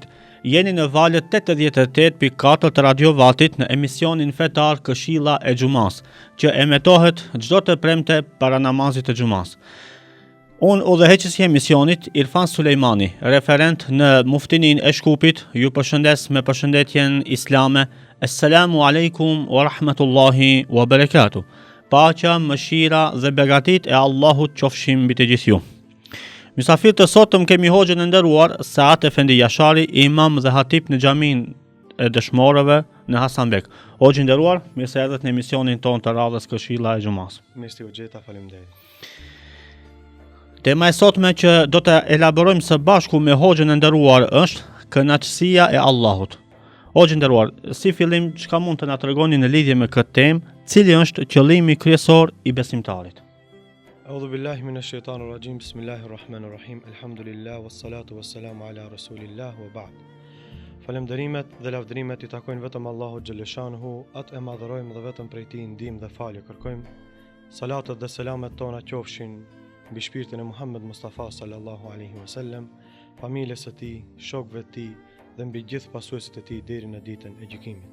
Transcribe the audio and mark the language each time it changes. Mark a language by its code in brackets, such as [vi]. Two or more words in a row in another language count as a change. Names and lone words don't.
[sq] Jeni në valët 88.4 të Radio Vatit në emisionin fetar Këshilla e Xumas, që emetohet çdo të premte para namazit të Xumas. Unë udhëheqësi i emisionit Irfan Sulejmani, referent në Muftinin e Shkupit, ju përshëndes me përshëndetjen islame. [ar] السلام عليكم ورحمة الله وبركاته. [sq] Paqja, mëshira dhe begatit e Allahut qofshin mbi të gjithë ju. Mysafir të sotëm kemi hoxhën e nderuar Saat Efendi Jashari, imam dhe hatip në xhamin e dëshmorëve në Hasanbek. Hoxhë i nderuar, mirë se erdhët në emisionin tonë të radhës Këshilla e Xumas. Mirë u gjeta, faleminderit. Tema e sotme që do të elaborojmë së bashku me hoxhën e nderuar është kënaqësia e Allahut. Hoxhë i nderuar, si fillim çka mund të na tregoni në lidhje me këtë temë? Cili është qëllimi kryesor i besimtarit? [ar] أعوذ بالله من الشيطان الرجيم. بسم الله الرحمن الرحيم. الحمد لله والصلاة والسلام على رسول الله وبعد. [sq] Falënderimet dhe lavdërimet i takojnë vetëm Allahut xhaleshanuhu, atë e madhërojmë dhe vetëm prej tij ndihmë dhe falje kërkojmë. Salatet dhe selamet tona qofshin mbi shpirtin e Muhammed Mustafa [ar] صلى الله عليه وسلم, [sq] familjes së tij, shokëve të tij dhe mbi gjithë pasuesit e tij deri në ditën e gjykimit.